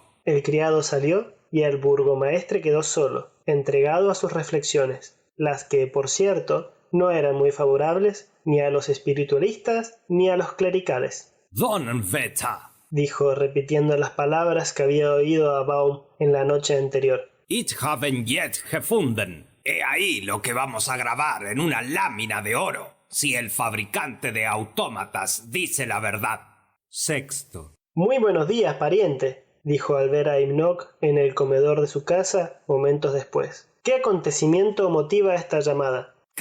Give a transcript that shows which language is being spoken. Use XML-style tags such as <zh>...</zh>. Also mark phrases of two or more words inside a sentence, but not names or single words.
<es>El criado salió y el burgomaestre quedó solo, entregado a sus reflexiones, las que, por cierto, no eran muy favorables ni a los espiritualistas ni a los clericales.</es> <de>«Donnerwetter»,</de> <es>dijo, repitiendo las palabras que había oído a Baum en la noche anterior.</es> <de>«Ich habe ihn jetzt gefunden».</de> <es>He ahí lo que vamos a grabar en una lámina de oro, si el fabricante de autómatas dice la verdad. Sexto. «Muy buenos días, pariente», dijo al ver a Himnock en el comedor de su casa momentos después. «¿Qué acontecimiento motiva esta llamada?»</es>